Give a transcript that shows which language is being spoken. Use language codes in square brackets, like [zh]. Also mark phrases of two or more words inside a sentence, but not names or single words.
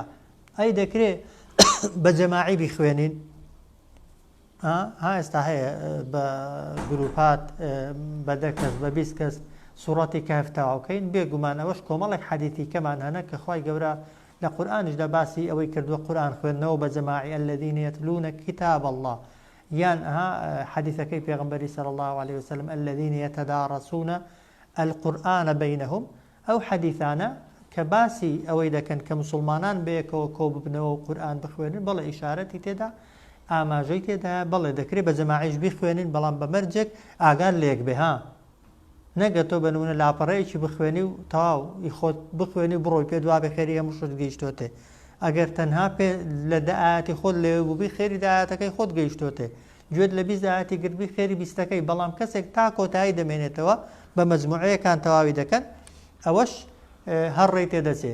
[ckb] ئەی دەکرێ بە جەماعی بخوێنین ئێستا هەیە بە گروپات بە 10 کەس بە 20 کەس سوورەتی کەهف تەواوکەین بێگومان ئەوەش کۆمەڵێک حەدیثی کەمان هەنە کە خوای گەورە لە قورئانیشدا باسی ئەوەی کردووە قورئان خوێندنەوە بە جەماعی [ar] الذين يتلون كتاب الله [ckb] یان حەدیثەکەی پێغەمبەری [ar] صلی الله عليه وسلم الذين يتدارسون القورآن بينهم [ckb] ئەو حەدیثانە کە باسی ئەوەی دەکەن کە مسلمانان بەیەکەوە کۆ ببنەوە و قورئان بخوێنن بەڵێ ئیشارەتی تێدا ئاماژەی تێدا بەڵێ دەکرێت بە جەماعیش بخوێنین بەڵام بە مەرجێک ئاگار لێک بێ نەگە تۆ بە نمونە لاپەڕەیەکی بخوێنی و تەواو خۆت بخوێنی و بڕۆی پێ دوابێ خێری هەموو شت گەیشتۆتێ ئەگەر تەنها پێ لە دەئاەتی خۆت لێ بووبی خێری داەتەکەی خۆت گەیشتۆتێ گوێت لە 20 داەتی گرتبی خێری 20ەکەی بەڵام کەسێک تا کۆتایی دەمێنێتەوە بە مەجموعەیەکان تەواوی دەکەن ئەوەش هەڕێی تێدەچێ.